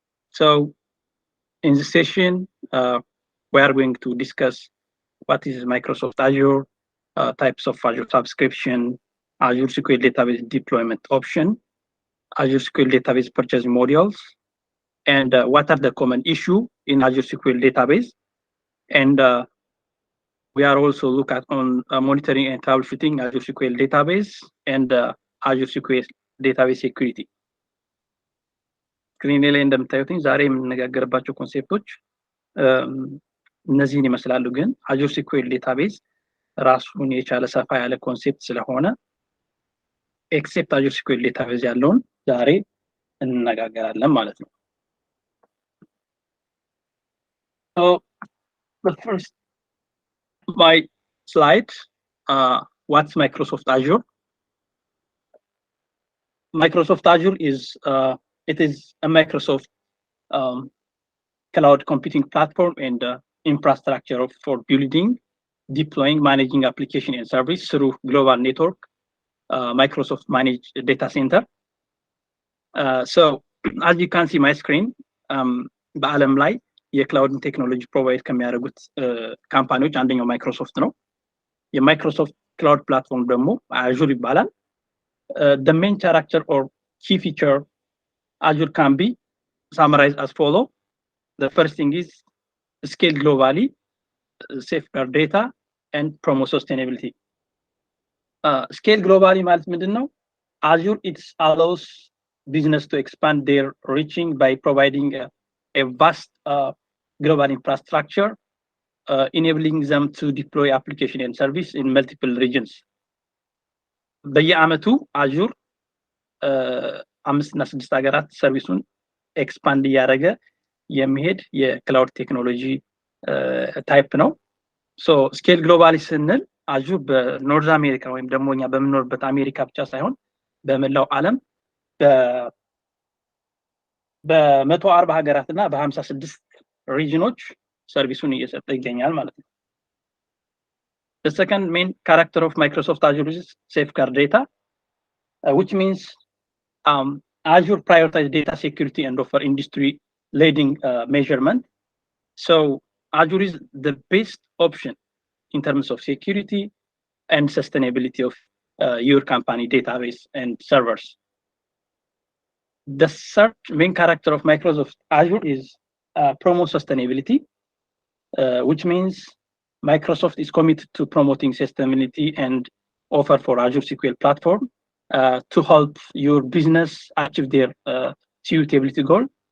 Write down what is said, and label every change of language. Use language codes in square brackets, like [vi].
[en] So in this session, we are going to discuss what is Microsoft Azure, types of Azure subscription, Azure SQL database deployment option, Azure SQL database purchase modules, and what are the common issues in Azure SQL database. And we are also look at on monitoring and troubleshooting Azure SQL database and Azure SQL database security. [am] ስክሪን ላይ እንደምታዩትኝ ዛሬ የምንነጋገርባቸው ኮንሴፕቶች እነዚህን ይመስላሉ። ግን Azure SQL database ራሱን የቻለ ሰፋ ያለ ኮንሴፕት ስለሆነ ኤክሴፕት Azure SQL database ያለውን ዛሬ እንነጋገራለን ማለት ነው። [en] So the first my slide, what's Microsoft Azure? Microsoft Azure is it is a Microsoft cloud computing platform and infrastructure for building, deploying, managing application and service through global network, Microsoft managed data center. So as you can see my screen, [am] በዓለም ላይ የክላውድ ቴክኖሎጂ ፕሮቫይድ ከሚያደርጉት ካምፓኒዎች አንደኛው ማይክሮሶፍት ነው። የማይክሮሶፍት ክላውድ ፕላትፎርም ደግሞ አዙር ይባላል። [en] The main character or key feature Azure can be summarized as follow. The first thing is scale globally, safeguard data, and promote sustainability. [am] Scale globally ማለት ምንድን ነው? [en] Azure it allows business to expand their reaching by providing a vast global infrastructure, enabling them to deploy application and service in multiple regions. [am] በየዓመቱ Azure 5 እና 6 ሀገራት ሰርቪሱን ኤክስፓንድ እያደረገ የሚሄድ የክላውድ ቴክኖሎጂ ታይፕ ነው። ሶ ስኬል ግሎባሊ ስንል Azure በኖርዝ አሜሪካ ወይም ደግሞ እኛ በምንኖርበት አሜሪካ ብቻ ሳይሆን በመላው ዓለም በ140 ሀገራትና በ56 ሪጅኖች ሰርቪሱን እየሰጠ ይገኛል ማለት ነው። [en] The second main character of Microsoft Azure is safeguard data, which means Azure prioritizes data security and offer industry-leading measurement. So Azure is the best option in terms of security and sustainability of your company database and servers. The third main character of Microsoft Azure is promote sustainability, which means Microsoft is committed to promoting sustainability and offer for Azure SQL platform to help your business achieve their suitability goal.